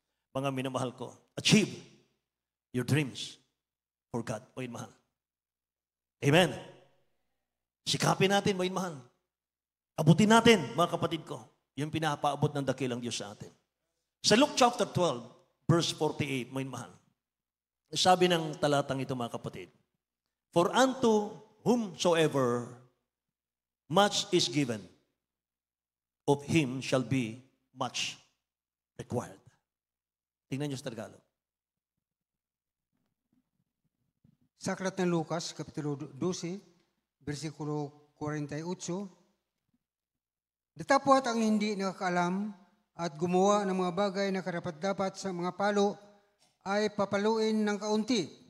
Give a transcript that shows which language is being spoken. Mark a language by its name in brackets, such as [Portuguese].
[Filipino] Mga minamahal ko, [English] achieve your dreams for God. Mahal. Amen? [Filipino] Sikapin natin, mahal. Abutin natin, mga kapatid ko, yung pinapaabot ng dakilang Diyos sa atin. Sa Luke chapter 12, verse 48, mahal. Sabi ng talatang ito, mga kapatid, [English] for unto whomsoever much is given, of him shall be much required. [Filipino] Tingnan niyo sa Tagalog. Sa aklat ng Lucas, Kapitulo 12, versikulo 48, datapwat ang hindi nakakaalam at gumawa ng mga bagay na karapat-dapat sa mga palo ay papaluin ng kaunti.